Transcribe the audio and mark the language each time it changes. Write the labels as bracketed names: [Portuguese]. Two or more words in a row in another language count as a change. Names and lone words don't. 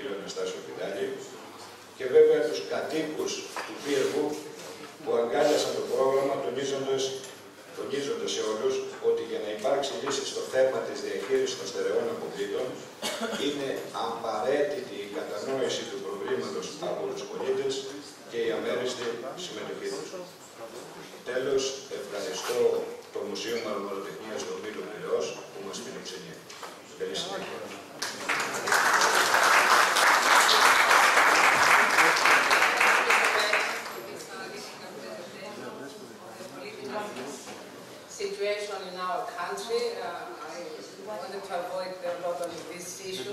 [Greek] Αναστάσιο Πιτάλη, και βέβαια τους κατοίκους του πύργου που αγκάλιασαν το πρόγραμμα, τονίζοντας σε όλους ότι για να υπάρξει λύση στο θέμα της διαχείρισης των στερεών αποβλήτων είναι απαραίτητη η κατανόηση του προβλήματος από τους πολίτες και η αμέριστη συμμετοχή τους. Τέλος, ευχαριστώ το Μουσείο Μαρμαροτεχνίας του Μήλου Πειραιώς που μας φιλοξενεί. Καλή συνέχεια. [English] Situation in our country. I wanted to avoid a lot of this issue.